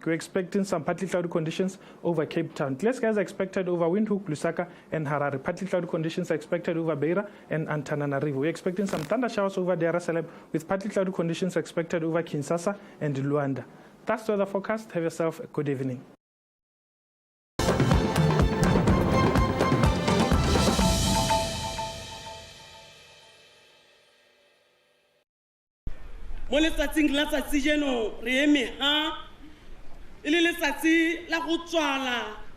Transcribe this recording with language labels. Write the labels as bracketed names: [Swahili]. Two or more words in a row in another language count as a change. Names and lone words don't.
[English] We're expecting some partly cloudy conditions over Cape Town. Clear skies are expected over Windhoek, Lusaka, and Harare. Partly cloudy conditions are expected over Beira and Antananarivo. We're expecting some thunder showers over Dar es Salaam, with partly cloudy conditions expected over Kinshasa and Luanda. That's the weather forecast. Have yourself a good evening. [Tswana] Mo letsatsing la tsatsi jeno re eme ha ile letsatsi la go tswala